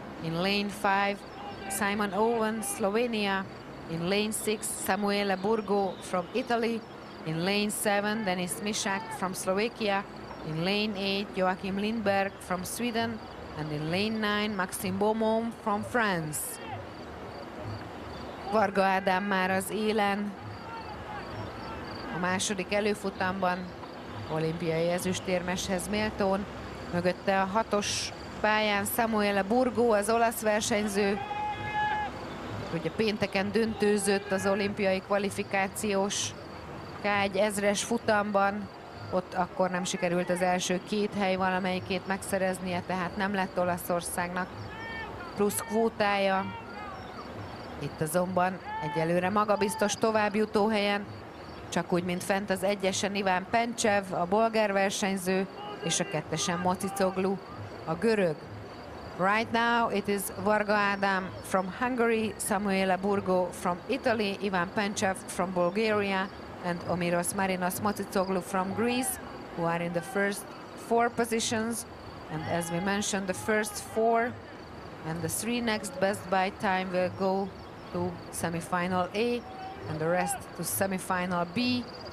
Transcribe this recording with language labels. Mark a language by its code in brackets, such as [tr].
[en] In lane 5, Simon Owen, Slovenia. In lane 6, Samuele Burgo from Italy. In lane 7, Denis Misak from Slovakia. In lane 8, Joachim Lindberg from Sweden. And in lane 9, Maxime Beaumont from France. [hu] Varga Ádám már az élen a második előfutamban, olimpiai ezüstérmeshez méltón. Mögötte a 6-os pályán Samuele Burgo, az olasz versenyző. ugye pénteken döntőzött az olimpiai kvalifikációs K1000-es futamban, ott akkor nem sikerült az első 2 hely valamelyikét megszereznie, tehát nem lett Olaszországnak plusz kvótája. Itt azonban egyelőre magabiztos továbbjutó helyen, csak úgy, mint fent az 1-esen Iván Pencsev, a bolgár versenyző, és a 2-esen Mocicoglu, a görög. [en] Right now it is Varga Ádám from Hungary, Samuele Burgo from Italy, Ivan Pencsev from Bulgaria, and Omiros Marinos Mocicoglu from Greece, who are in the first 4 positions. And as we mentioned, the first 4 and the 3 next best by time will go to semi-final A, and the rest to semi-final B.